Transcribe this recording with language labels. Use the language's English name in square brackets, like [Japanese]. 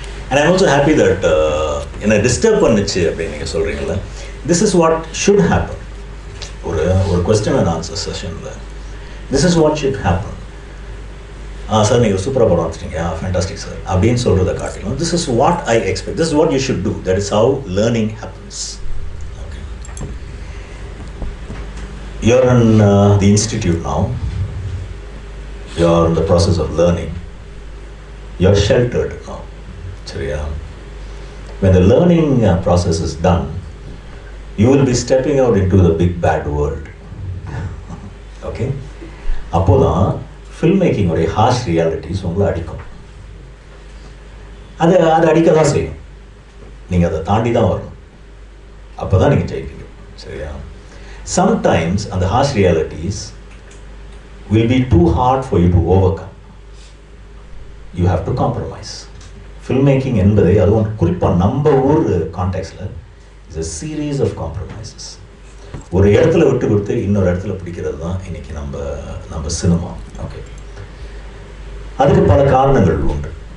[English] And I'm also happy that [Tamil] என்னை disturb பண்ணிச்சு அப்படின்னு நீங்கள் சொல்கிறீங்களா. [English] This is what should happen. ஒரு question and answer செஷனில் this is what should happen. [Tamil] Sir நீங்கள் சூப்பராக படம் எடுத்துட்டீங்க, ஃபேண்டாஸ்டிக் சார் அப்படின்னு சொல்கிறத காட்டிலும் [English] this is what I expect, this is what you should do, that is how learning happens. Okay. You're in the institute now, you're in the process of learning, you're sheltered now. [Tamil] சரியா? [English] When the learning process is done, you will be stepping out into the big bad world. Okay? [Tamil] அப்போதான் film மேக்கிங்கோடைய harsh realities உங்களை அடிக்கும். அதை அடிக்க தான் செய்யும். நீங்கள் அதை தாண்டி தான் வரணும். அப்போ தான் நீங்கள் ஜெயிப்பீங்க. சரியா? [English] Sometimes அந்த harsh realities will be too hard for you to overcome. You have to compromise. [Tamil] Film making என்பதை, அதுவும் குறிப்பாக நம்ம ஊர் கான்டெக்ஸ்டில், [English] Is a series of compromises. [Tamil] ஒரு இடத்துல விட்டு கொடுத்து இன்னொரு இடத்துல பிடிக்கிறது தான் இன்றைக்கி நம்ம சினிமா. ஓகே, அதுக்கு பல காரணங்கள் உண்டு.